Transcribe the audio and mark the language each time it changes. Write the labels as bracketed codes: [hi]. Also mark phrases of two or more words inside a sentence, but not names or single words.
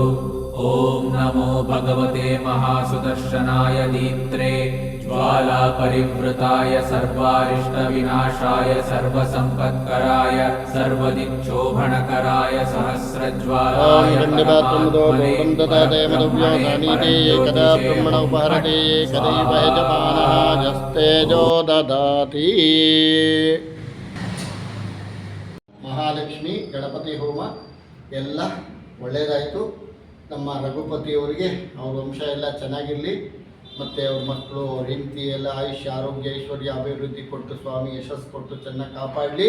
[sa] ओम नमो भगवते महासुदर्शनाय दीप्त्रे ज्वाला परिवृताय सर्वारिष्टविनाशाय सर्वसंपत्कराय सर्वदिक्शोभनकराय सहस्रज्वालाय परमात्मने कदा ब्रह्मण उपहरते कदैव यजमानः यस्तेजो ददाति। [kn] ಮಹಾಲಕ್ಷ್ಮಿ ಗಣಪತಿ ಹೋಮ ಎಲ್ಲ ಒಳ್ಳೆಯದಾಯಿತು. ನಮ್ಮ ರಘುಪತಿಯವರಿಗೆ ಅವ್ರ ವಂಶ ಎಲ್ಲ ಚೆನ್ನಾಗಿರಲಿ, ಮತ್ತು ಅವ್ರ ಮಕ್ಕಳು ಅವ್ರ ಹೆಂಡತಿ ಎಲ್ಲ ಆಯುಷ್ಯ ಆರೋಗ್ಯ ಐಶ್ವರ್ಯ ಅಭಿವೃದ್ಧಿ ಕೊಟ್ಟು ಸ್ವಾಮಿ ಯಶಸ್ಸು ಕೊಟ್ಟು ಚೆನ್ನಾಗಿ ಕಾಪಾಡಲಿ.